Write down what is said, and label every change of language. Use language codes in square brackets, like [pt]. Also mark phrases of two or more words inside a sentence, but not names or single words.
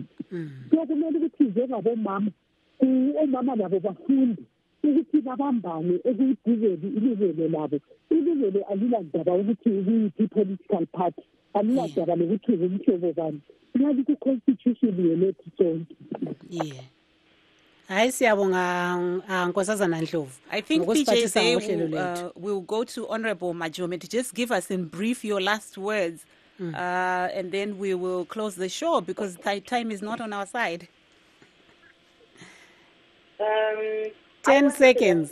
[nd] So kumele ukuthi njengabomama, omama nabo bafunde ukuthi babambane ekudizeni ilungelo labo. Ilungelo alilandaba ukuthi ukuyiphi [en] political party, [nd] alilandaba lokuthi ngumhlobo bani. Nali ku-constitution yelethu sonke. Hayi siyabonga Nkosazana Ndlovu. [en] I think PJ will go to Honorable Majome to just give us in brief your last words, and then we will close the show because time is not on our side. 10 seconds.